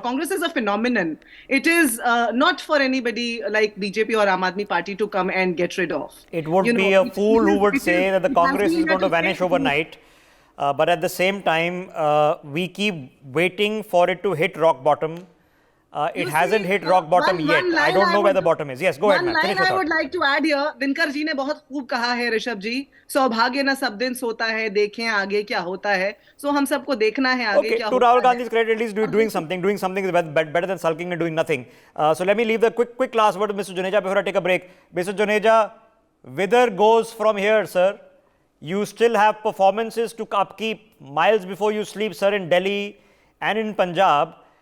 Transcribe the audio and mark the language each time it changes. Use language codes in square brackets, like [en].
[en] Congress is a phenomenon. It is not for anybody like BJP or Aam Aadmi Party to come and get rid of. It would be a fool who would say that the Congress is going to vanish overnight. But at the same time, we keep waiting for it to hit rock bottom. It hasn't hit rock bottom yet. I don't know where the bottom is. Yes, go ahead, ma'am. One line I would like to add here. [hi] Dinkar ji ने बहुत खूब कहा है, ऋषभ जी, सौभाग्य न सब दिन सोता है, देखें आगे क्या होता है. So हम सबको देखना है आगे क्या होता है. [en] To Rahul Gandhi's credit, at least doing something is better than sulking and doing nothing. So let me leave the quick last word to Mr. Juneja before I take a break. Mr. Juneja, whither goes from here, sir? You still have performances to upkeep miles before you sleep, sir, in Delhi and in Punjab.